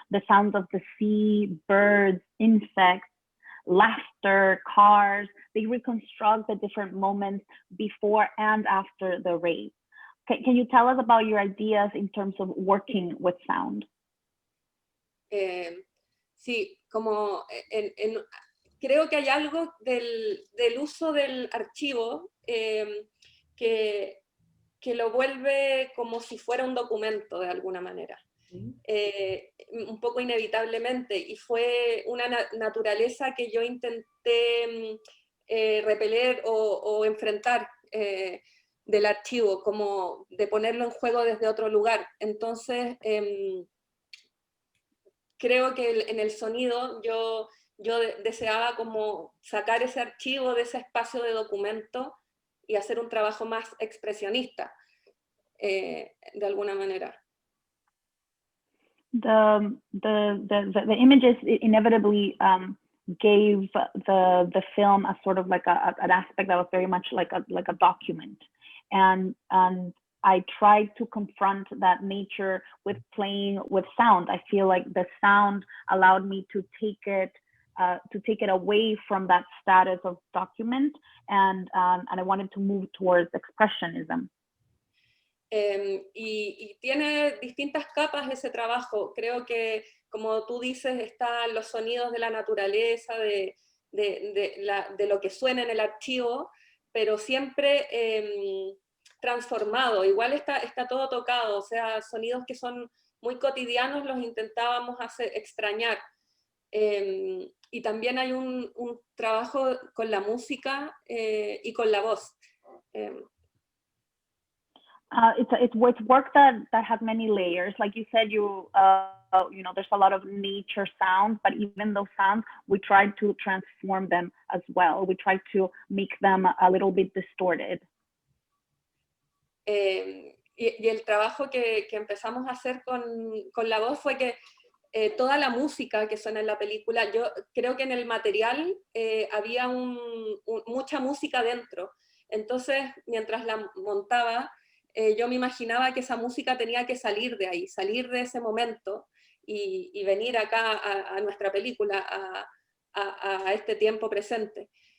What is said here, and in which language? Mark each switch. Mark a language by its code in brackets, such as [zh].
[en] The sounds of the sea, birds, insects, laughter, cars, they reconstruct the different moments before and after the rape. Can you tell us about your ideas in terms of working with sound? [es] Sí, como creo que hay algo del uso del archivo que lo vuelve como si fuera un documento de alguna manera, un poco inevitablemente, y fue una naturaleza que yo intenté repeler o enfrentar del archivo, como de ponerlo en juego desde otro lugar. Entonces, creo que en el sonido yo deseaba como sacar ese archivo de ese espacio de documento y hacer un trabajo más expresionista, de alguna manera. [en] The images inevitably gave the film a sort of like an aspect that was very much like a document, and I tried to confront that nature with playing with sound. I feel like the sound allowed me to take it away from that status of document, and I wanted to move towards expressionism. [es] Y tiene distintas capas ese trabajo. Creo que, como tú dices, están los sonidos de la naturaleza, de lo que suena en el archivo, pero siempre transformado. Igual está todo tocado, o sea, sonidos que son muy cotidianos los intentábamos extrañar. Y también hay un trabajo con la música y con la voz. [en] It's work that has many layers. Like you said, you know, there's a lot of nature sounds, but even those sounds, we tried to transform them as well. We tried to make them a little bit distorted. [es] Y el trabajo que empezamos a hacer con la voz fue que toda la música que suena en la película, yo creo que en el material había mucha música dentro. Entonces, mientras la montaba, yo me imaginaba que esa música tenía que salir de ahí, salir de ese momento y venir acá a nuestra película, a este tiempo presente.